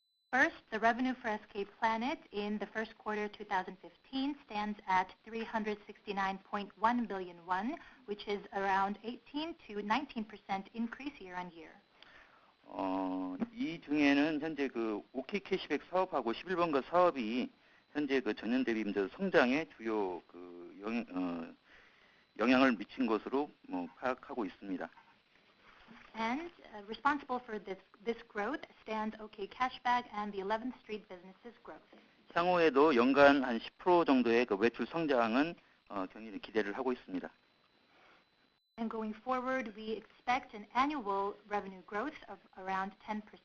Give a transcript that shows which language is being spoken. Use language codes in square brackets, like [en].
[en] First, the revenue for SK Planet in the first quarter 2015 stands at 369.1 billion won, which is around 18 to 19% increase year on year. [ko] 이 중에는 현재 그 OK 캐시백 사업하고 11번가 사업이 현재 그 전년 대비 성장에 주요 그 영향을 미친 것으로 파악하고 있습니다. [en] And responsible for this growth stand OK Cashback and the 11th Street businesses growth. [ko] 향후에도 연간 한 10% 정도의 그 매출 성장은 경일이 기대를 하고 있습니다. [en] And going forward, we expect an annual revenue growth of around 10%.